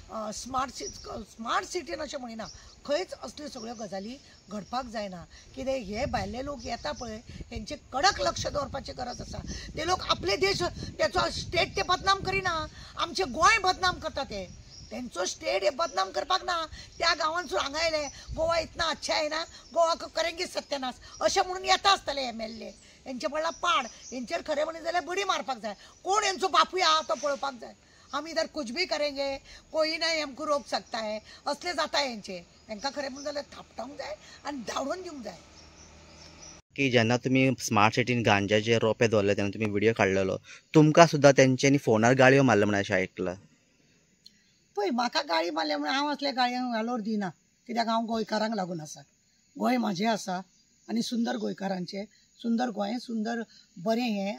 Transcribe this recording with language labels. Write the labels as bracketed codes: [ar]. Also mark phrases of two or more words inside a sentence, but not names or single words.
[kok] स्मार्ट सिटीन अशें म्हणिना खंयच असल्यो सगळ्यो गजाली घडपाक जायना कितें हे भायले लोक येता पळय हेंचे कडक लक्ष दवरपाची गरज आसा ते लोक आपले देश त्याचो स्टेट ते बदनाम करिना आमचे गोंय बदनाम करता ते तेंचो स्टेट हे बदनाम करपाक ना त्या गांवांसून हांगा येयले [hi] गोवा इतना अच्छा है ना गोवा को करेंगे सत्यानाश [kok] अशें म्हणून येता आसतले MLA हेंचे पडला पाड हेंचेर खरें म्हणलें जाल्यार बडी मारपाक जाय कोण हेंचो बापूय आहा तो पळोवपाक जाय [hi] हम इधर कुछ भी करेंगे कोई नहीं हमको रोक सकता है [kok] असले जाता हेंचे हेंकां खरें म्हणलें जाल्यार थापटावंक जाय आनी धांवडून दिवंक जाय की जेन्ना तुमी स्मार्ट सिटीन गांजाचे रोपे दवरले तेन्ना तुमी व्हिडिओ काडलेलो तुमकां सुद्दां तेंच्यांनी फोनार गाळयो मारल्यो म्हणून अशें आयकलां पळय म्हाका गाळी मारल्या म्हणून हांव असल्या गाळयांक घालोर दिना कित्याक हांव गोंयकारांक लागून आसा गोंय म्हाजें आसा आनी सुंदर गोंयकारांचें सुंदर गोंय सुंदर बरें हें